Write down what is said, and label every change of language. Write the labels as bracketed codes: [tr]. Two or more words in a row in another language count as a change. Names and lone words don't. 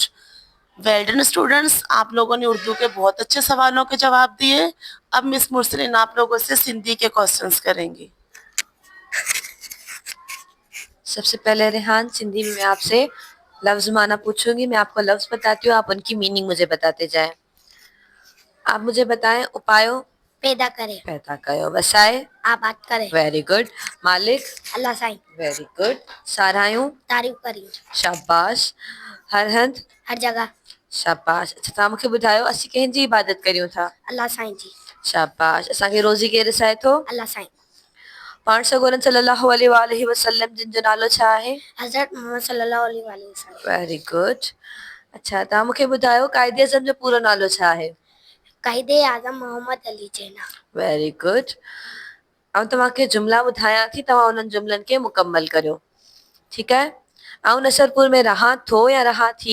[en] well done [hi] स्टूडेंट्स, आप लोगों ने उर्दू के बहुत अच्छे सवालों के जवाब दिए। अब मिस मुरसलीन आप लोगों से सिंधी के क्वेश्चंस करेंगी। सबसे पहले रेहान, सिंधी में मैं आपसे लफ्ज माना पूछूंगी। मैं आपको लफ्ज बताती हूँ, आप उनकी मीनिंग मुझे बताते जाएं। आप मुझे बताएं, [sd] उपायो [hi] पैदा करे, [sd] पैदा कयो, वसाए [hi] आबाद करे, [en] very good, मालिक [sd] अल्लाह साईं, [en] very good, सारायूं [hi] तारीफ करी, [sd] शाबाश, हर हंद [hi] हर जगह, शाबाश. [sd] अच्छा तव्हां मूंखे ॿुधायो असीं कंहिंजी इबादत करियूं था? अल्लाह साईं जी. शाबाश. असांखे रोज़ी केरु रसाए थो? अल्लाह साईं. पाण सॻोरनि [ar] صلى الله عليه وسلم [sd] जिन जो नालो छा आहे? हज़रत मोहम्मद [ar] صلى الله عليه وسلم. [en] very good. [sd] अच्छा तव्हां मूंखे ॿुधायो काइदे आज़म जो पूरो नालो छा आहे? कायदे आज़म मोहम्मद अली जिन्ना. [en] very good. [sd] ऐं तव्हांखे जुमिला ॿुधायां थी, तव्हां उन्हनि जुमिलनि खे मुकमल करियो. ठीकु आहे? ऐं नसरपुर में रहां थो या रहां थी?